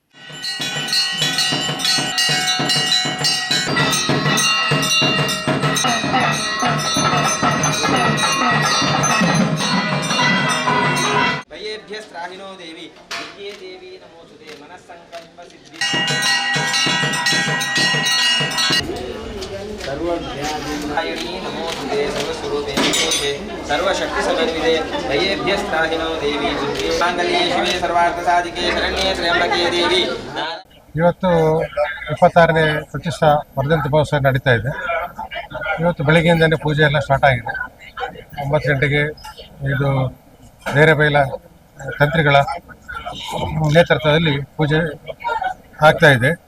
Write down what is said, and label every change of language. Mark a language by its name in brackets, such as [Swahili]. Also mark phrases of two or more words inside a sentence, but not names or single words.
[Sanskrit] ದೇವಿ ದೇವಿ ನಮೋಸ್ತುತೆ ಮನಸ್ಸಂಕಲ್ಪ ಸಿದ್ಧಿ ಸರ್ವಜ್ಞಾನಿ ನಮೋಸ್ತುತೆ ಸರ್ವಸ್ವರೂಪೇ ನಮೋಸ್ತುತೆ ಸರ್ವಶಕ್ತಿ ಸಮನ್ವಿತೆ ದಯೇಭ್ಯಸ್ತ್ರಾಹಿನೋ ದೇವಿ ಮಾಂಗಲ್ಯೇ ಶಿವೆ ಸರ್ವಾರ್ಥ ಸಾಧಿಕೆ ಶರಣ್ಯೇ ತ್ರ್ಯಂಬಕೆ ದೇವಿ. [Kannada] ಇವತ್ತು 26ನೇ ಪ್ರತಿಷ್ಠಾ ವರ್ಧಂತಿ ಮಹೋತ್ಸವ ನಡೀತಾ ಇದೆ. ಇವತ್ತು ಬೆಳಗ್ಗೆಯಿಂದಲೇ ಪೂಜೆ ಎಲ್ಲ ಸ್ಟಾರ್ಟ್ ಆಗಿದೆ. 9 ಗಂಟೆಗೆ ಇದು ಬೇರೆಬೈಲ ತಂತ್ರಿಗಳ ನೇತೃತ್ವದಲ್ಲಿ ಪೂಜೆ ಆಗ್ತಾ ಇದೆ.